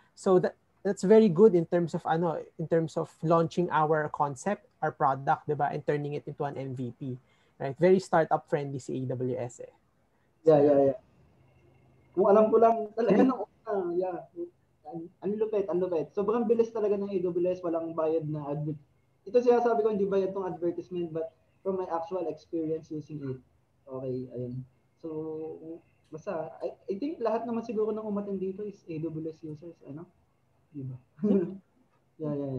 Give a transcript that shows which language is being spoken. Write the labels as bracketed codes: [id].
[en] So that's very good in terms of launching our concept, our product, [tl] diba, [en] and turning it into an MVP, right? Very startup friendly [tl] si [en] AWS eh. Yeah. [tl] Kung alam ko lang talaga ng una, ang lupit. Sobrang bilis talaga ng AWS, walang bayad na advert. Ito sinasabi ko, hindi bayad tong advertisement, [en] but from my actual experience using it. [tl] Okay, ayun. So, basta, [en] I think [tl] lahat naman siguro ng umattend dito is AWS users, Diba? Yeah.